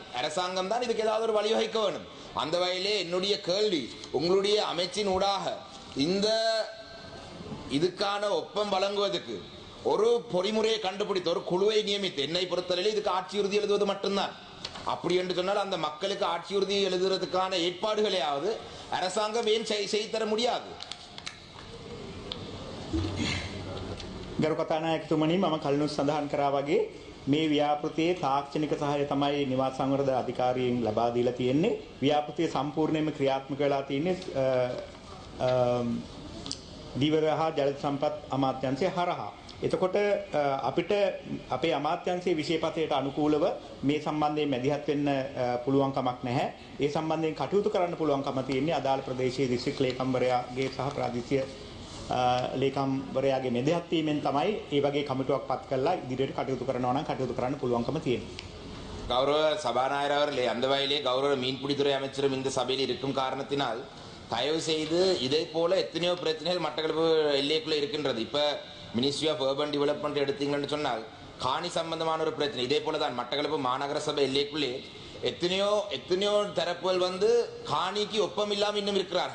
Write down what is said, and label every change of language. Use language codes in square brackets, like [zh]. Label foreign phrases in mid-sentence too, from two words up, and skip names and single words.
[ta] அரசாங்கம் தான் இதுக்கு ஏதாவது ஒரு வழிவகுக்க வேணும். அந்த வகையிலே என்னுடைய கேள்வி, உங்களுடைய அமைச்சின் ஊடாக இதுக்கான ஒப்பம் வழங்குவதற்கு ஒரு பொறிமுறையை கண்டுபிடித்து ஒரு குழுவை நியமித்து என்னை பொறுத்தவரையில் இதுக்கு ஆட்சி உறுதி எழுதுவது மட்டும்தான். அப்படி என்று சொன்னால் அந்த மக்களுக்கு ஆட்சி உறுதி எழுதுறதுக்கான ஏற்பாடுகளையாவது அரசாங்கம் ஏன் செய்து தர முடியாது? [si] ගරු කතානායකතුමනි, මම කලිනුත් සඳහන් කරා වගේ මේ ව්‍යාපෘතියේ තාක්ෂණික සහාය තමයි නිවාස සංවර්ධන අධිකාරියෙන් ලබා දීලා තියෙන්නේ. ව්‍යාපෘතිය සම්පූර්ණයෙන්ම ක්‍රියාත්මක වෙලා තියෙන්නේ දීවර හා ජල සම්පත් අමාත්‍යාංශය හරහා. එතකොට අපිට අපේ අමාත්‍යාංශයේ විශේෂපතයට අනුකූලව මේ සම්බන්ධයෙන් මැදිහත් වෙන්න පුළුවන් කමක් නැහැ. ඒ සම්බන්ධයෙන් කටයුතු කරන්න පුළුවන්කම තියෙන්නේ අදාළ ප්‍රදේශයේ දිස්ත්‍රික් ලේකම්වරයාගේ සහ ප්‍රාදේශීය ලේකම්වරයාගේ මෙදහත් වීමෙන් තමයි මේ වගේ කමිටුවක් පත් කරලා ඉදිරියට කටයුතු කරනවා නම් කටයුතු කරන්න පුළුවන්කම තියෙනවා. [ta] கௌரவ சபாநாயகர் அவர்களே, அந்த வகையிலே கௌரவ மீன்பிடித்துறை அமைச்சரும் இந்த சபையில் இருக்கும் காரணத்தினால் தயவு செய்து இதே போல எத்தனையோ பிரச்சனைகள் மட்டக்களப்பு எல்லைக்குள்ள இருக்கின்றது. இப்ப [en] ministry of urban development [ta] எடுத்தீங்கன்னு சொன்னால் காணி சம்பந்தமான ஒரு பிரச்சனை இதே போல தான் மட்டக்களப்பு மாநகர சபை எல்லைக்குள்ளே எத்தனையோ தரப்புகள் காணிக்கு ஒப்பம் இல்லாமல் இன்னும் இருக்கிறார்கள்.